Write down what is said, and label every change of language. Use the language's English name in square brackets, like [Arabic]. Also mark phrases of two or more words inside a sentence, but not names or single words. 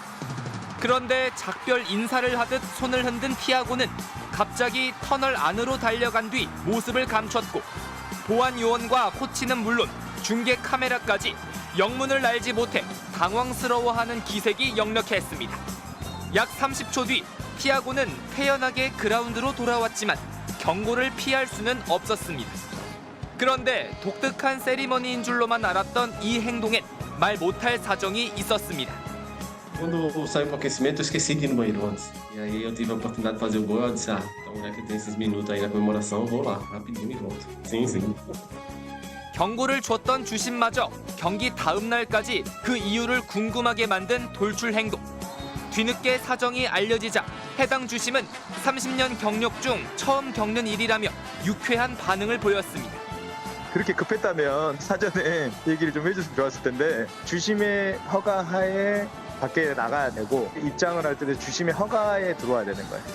[Korean] 그런데 작별 인사를 하듯 손을 흔든 티아고는 갑자기 터널 안으로 달려간 뒤 모습을 감췄고 보안 요원과 코치는 물론 중계 카메라까지 영문을 알지 못해 당황스러워하는 기색이 역력했습니다. 약 30초 뒤 티아고는 태연하게 그라운드로 돌아왔지만 경고를 피할 수는 없었습니다. 그런데 독특한 세리머니인 줄로만 al았던 이 행동엔 말 못할 사정이 있었습니다. [Portuguese] Quando eu saí pro aquecimento, eu esqueci de ir no banheiro antes. E aí eu tive a oportunidade de fazer o gol, eu disse, então já que tem esses minutos aí na comemoração, eu vou lá, rapidinho e volto. Sim, sim. [Korean] 경고를 줬던 주심마저 경기 다음 날까지 그 이유를 궁금하게 만든 돌출 행동. 뒤늦게 사정이 알려지자 해당 주심은 30년 경력 중 처음 겪는 일이라며 유쾌한 반응을 보였습니다. 그렇게 급했다면 사전에 얘기를 좀 해줬으면 좋았을 텐데 주심의 허가하에 밖에 나가야 되고 입장을 할 때도 주심의 허가에 들어와야 되는 거예요.